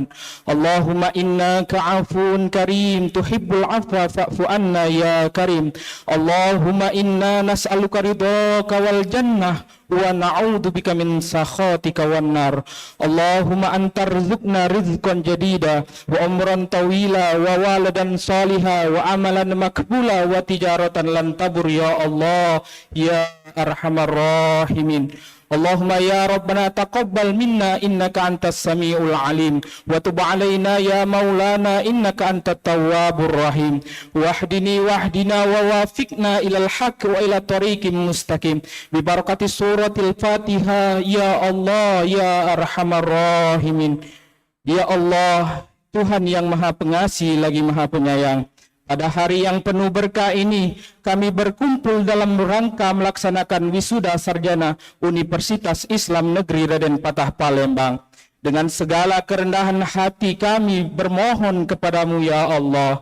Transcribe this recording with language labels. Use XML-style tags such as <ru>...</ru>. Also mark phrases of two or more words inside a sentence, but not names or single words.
<ar>اللهم إنك عفو كريم تحب العفو فاعف عنا يا كريم. اللهم إنا نسألك رضاك والجنة ونعوذ بك من سخطك والنار. اللهم ارزقنا رزقا جديدا وعمرا طويلا وولدا صالحا وعملا مقبولا وتجارة لن تبور يا الله يا أرحم الراحمين. اللهم يا ربنا تقبل منا إنك أنت السميع العليم وتب علينا يا مولانا إنك أنت التواب الرحيم. واهدنا ووفقنا إلى الحق وإلى طريق مستقيم ببركة سورة الفاتحة يا الله يا أرحم الراحمين. يا الله,</ar> <id>Tuhan yang Maha Pengasih lagi Maha Penyayang, pada hari yang penuh berkah ini, kami berkumpul dalam rangka melaksanakan wisuda sarjana Universitas Islam Negeri Raden Patah Palembang. Dengan segala kerendahan hati kami bermohon kepadamu</id> <ar>يا الله.</ar>